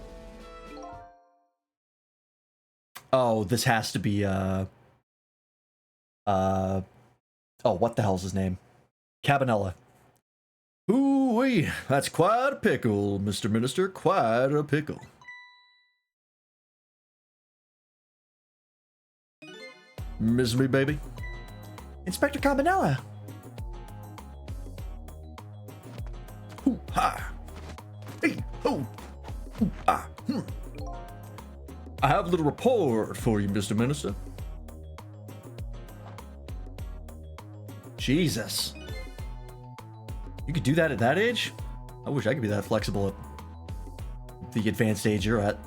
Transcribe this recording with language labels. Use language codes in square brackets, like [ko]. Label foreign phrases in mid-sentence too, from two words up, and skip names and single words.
[en] Oh, this has to be, oh, what the hell's his name? Cabanela. Ooh-wee, that's quite a pickle, Mr. Minister, quite a pickle. Miss me, baby? Inspector Cabanela. Hoo-ha! Hey, ho! Hoo-ha! I have a little report for you, Mr. Minister. Jesus. You could do that at that age? I wish I could be that flexible at the advanced age you're at.